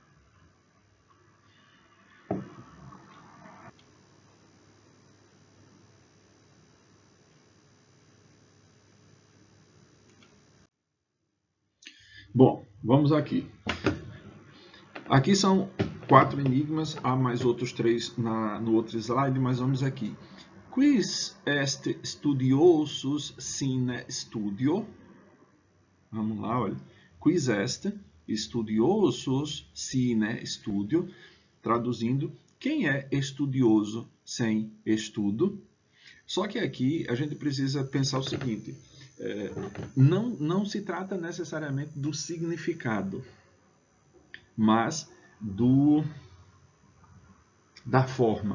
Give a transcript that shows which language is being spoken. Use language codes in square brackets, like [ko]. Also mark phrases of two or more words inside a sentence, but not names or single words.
[pt] Bom, vamos aqui. Aqui são 4 enigmas, há mais outros 3 no outro slide, mas vamos aqui. [la] Quis est studiosus sine studio? [pt] Vamos lá, olha. [la] Quis est studiosus sine studio? [pt] Traduzindo, quem é estudioso sem estudo? Só que aqui a gente precisa pensar o seguinte, não se trata necessariamente do significado, mas da forma.